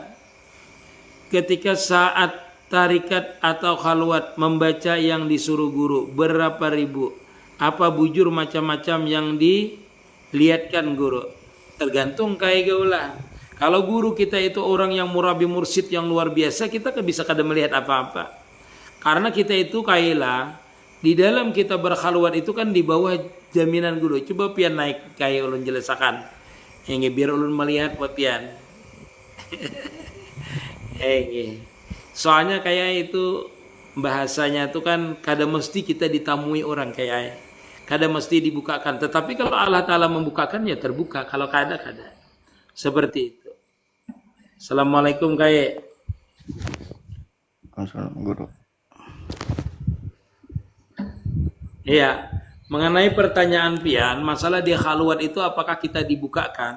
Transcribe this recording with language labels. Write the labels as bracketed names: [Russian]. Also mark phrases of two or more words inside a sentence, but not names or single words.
[Banjar] Ketika saat tarikat atau khalwat membaca yang disuruh guru berapa ribu, apa bujur macam-macam yang dilihatkan guru? Tergantung kayak gaulah. Kalau guru kita itu orang yang murabi mursyid yang luar biasa, kita bisa kada melihat apa-apa. Karena kita itu kailah di dalam kita berkhalwat itu kan di bawah jaminan guru. Coba pian naik kayak ulun jelasakan. Yang biar ulun melihat buat pian. Soalnya kayak itu bahasanya itu kan kada mesti kita ditamui orang kayak kada mesti dibukakan. [Indonesian] Tetapi kalau Allah Ta'ala membukakan ya terbuka. [Banjar] Kalau kada seperti itu. Assalamualaikum kayak. Assalamualaikum guru. Iya, mengenai pertanyaan pian masalah dia khalwat itu apakah kita dibukakan?